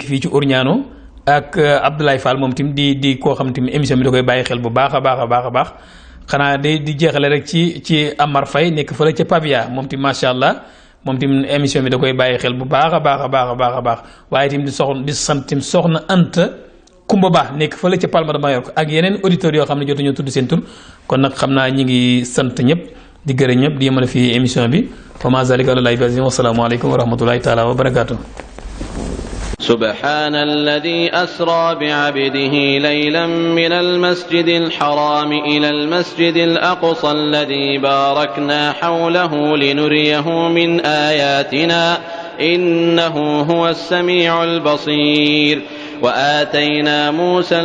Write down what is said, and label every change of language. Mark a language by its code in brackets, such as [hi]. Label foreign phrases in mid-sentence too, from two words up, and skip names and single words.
[wo] fii ci Orgnano ak Abdoulaye Fall moom tim di koo xam tim émission bi da koy bàyyi xel bu baax a baax xanaa di jeexale rek ci Amar Faye nekk fële ca Pavia moom tim [ar] ما شاء الله [wo] moom tim émission bi da koy bàyyi xel bu baax a baax waaye tim di sant tim soxna Anta Kumba Ba nekk fële ca Palma de Mallorca ak yeneen auditeurs yoo xam ne jotuñoo tudd seen tur kon nag xam naa ñi ngi sant ñëpp di gërëm ñëpp di yemale fii émission bi [ar] وما ذلك على الله بعزيز والسلام عليكم ورحمة الله تعالى وبركاته سبحان الذي أسرى بعبده ليلا من المسجد الحرام إلى المسجد الأقصى الذي باركنا حوله لنريه من آياتنا إنه هو السميع البصير وآتينا موسى